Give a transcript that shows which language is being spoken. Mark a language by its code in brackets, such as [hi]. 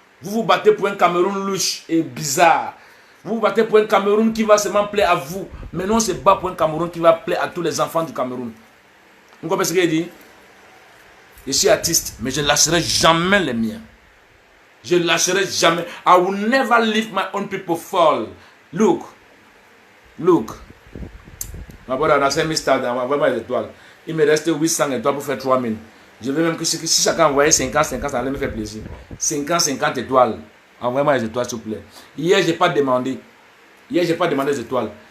[fr] Vous vous battez pour un Cameroun louche et bizarre. Vous vous battez pour un Cameroun qui va seulement plaire à vous. Mais nous, on se bat pour un Cameroun qui va plaire à tous les enfants du Cameroun. Vous comprenez ce qu'il dit? Je suis artiste, mais je ne lâcherai jamais les miens. Je ne lâcherai jamais. [en] I will never leave my own people fall. Look. [fr] Ma bonne, on a 5000 stars, on va voir les étoiles. Il me reste 800 étoiles pour faire 3000. Je veux même que si chacun envoyait 50, ça allait me faire plaisir. 50 étoiles. Envoyez-moi les étoiles, s'il vous plaît. Hier, je n'ai pas demandé. Les étoiles.